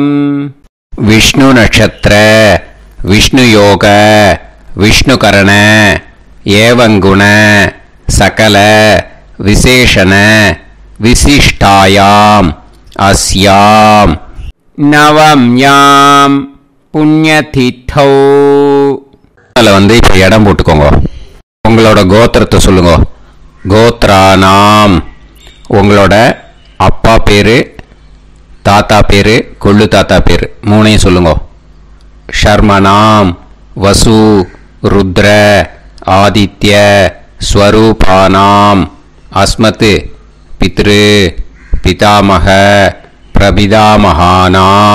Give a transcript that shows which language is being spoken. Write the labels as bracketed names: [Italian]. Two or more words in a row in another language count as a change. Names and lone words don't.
[Sanskrit] विष्णु नक्षत्र विष्णु योग विष्णुकरण एवं गुण सकल विशेषण विशिष्टायाम् अस्याम् नवम्यां पुण्यतिथौ. [Tamil] அதில் வந்து இப்போ இடம் போட்டுக்கோங்க. உங்களோட கோத்திரத்தை சொல்லுங்க. [Sanskrit] கோத்ரானாம். [Tamil] உங்களோட அப்பா பேர், தாத்தா பேர், கொள்ளு தாத்தா பேர் 3ஐயும் சொல்லுங்க. [Sanskrit] शर्मणां वसु रुद्र आदित्य स्वरूपाणां अस्मत् पितृ पितामह प्रपितामहानाम्.